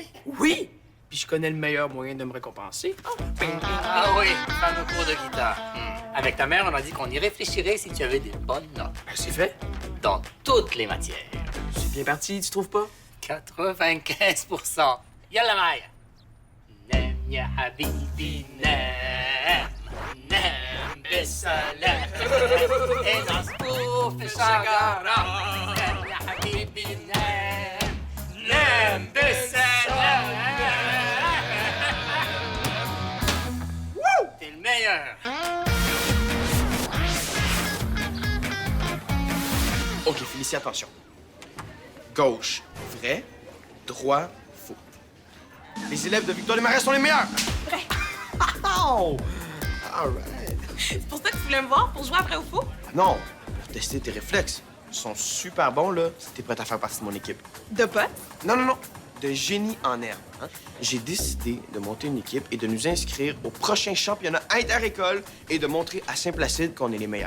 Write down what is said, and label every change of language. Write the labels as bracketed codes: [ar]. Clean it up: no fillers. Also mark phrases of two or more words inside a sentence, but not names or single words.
[fr] Oui! Puis je connais le meilleur moyen de me récompenser. Ah oui, fameux cours de guitare. Avec ta mère, on a dit qu'on y réfléchirait si tu avais des bonnes notes. Ben, c'est fait. Dans toutes les matières. C'est bien parti, tu trouves pas? [ar] 95%. يلا مايا. نام يا حبيبي نام. نام بسلام. Enas في شجرة. نام يا حبيبي نام. نام بسلام. [fr] T'es le meilleur. OK, Félicie, attention. Gauche, vrai. Droit, faux. Les élèves de Victoire des Marais sont les meilleurs! Vrai. [en] Oh! All right. [fr] C'est pour ça que tu voulais me voir, pour jouer à vrai ou faux? Non, pour tester tes réflexes. Ils sont super bons, là, si t'es prête à faire partie de mon équipe. De potes? Non, non, non. De génie en herbe. Hein? J'ai décidé de monter une équipe et de nous inscrire au prochain championnat inter-école et de montrer à Saint-Placide qu'on est les meilleurs.